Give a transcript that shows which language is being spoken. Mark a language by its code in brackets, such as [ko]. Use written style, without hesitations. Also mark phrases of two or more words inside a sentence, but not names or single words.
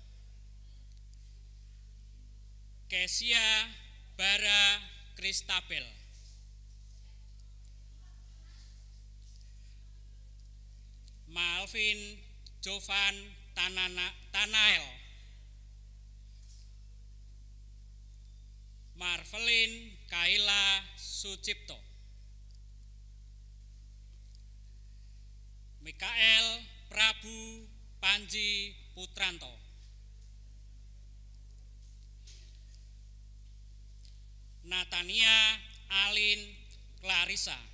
[id] Kesia Bara Kristabel, Malvin Jovan Tanael, Marvelin Kaila Sucipto, Mikael Prabu Panji Putranto, Natania Alin Clarissa,